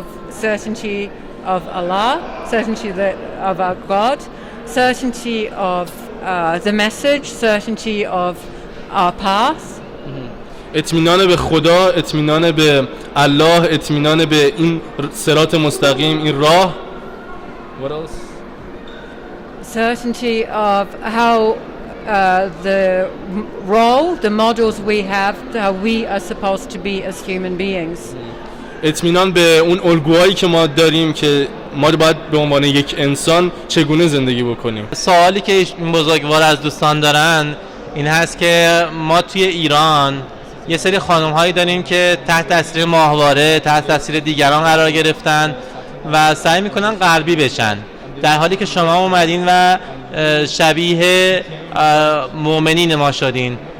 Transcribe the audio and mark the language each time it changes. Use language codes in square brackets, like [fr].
[en] Certainty of Allah, certainty of our God, certainty of the message, certainty of our path. [fa] اطمینان به خدا، اطمینان به الله، اطمینان به این صراط مستقیم، این راه. [en] What else? Certainty of how the role, the models we have, how we are supposed to be as human beings. [fa] اطمینان به اون الگوهایی که ما داریم که ما باید به عنوان یک انسان چگونه زندگی بکنیم. سوالی که این بزرگوار از دوستان دارن این هست که ما توی ایران یه سری خانم هایی داریم که تحت تاثیر ماهواره، تحت تاثیر دیگران قرار گرفتن و سعی میکنن غربی بشن، در حالی که شما اومدین و شبیه مؤمنین ما شدین.